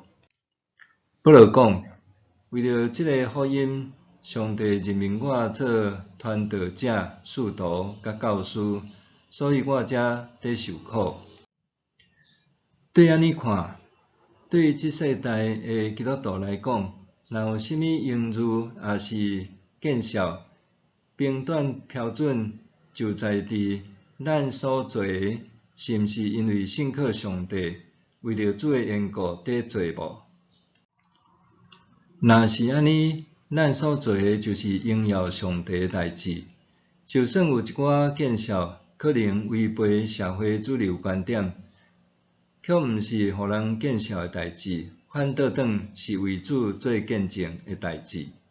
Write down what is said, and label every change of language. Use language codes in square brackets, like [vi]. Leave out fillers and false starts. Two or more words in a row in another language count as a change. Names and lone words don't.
[nan] 保罗讲，为着即个福音，上帝任命我做传道者、使徒甲教师，所以我才得受苦。对安尼看，对即世代的基督徒来讲，若有甚物荣誉也是见笑，评断标准就在伫咱所做的是毋是因为信靠上帝，为着主的缘故伫做无。若是安尼，咱所做的就是荣耀上帝的代志。就算有一寡见笑，可能违背社会主流观点，却毋是互人见笑的代志，反倒转是为主做见证的代志。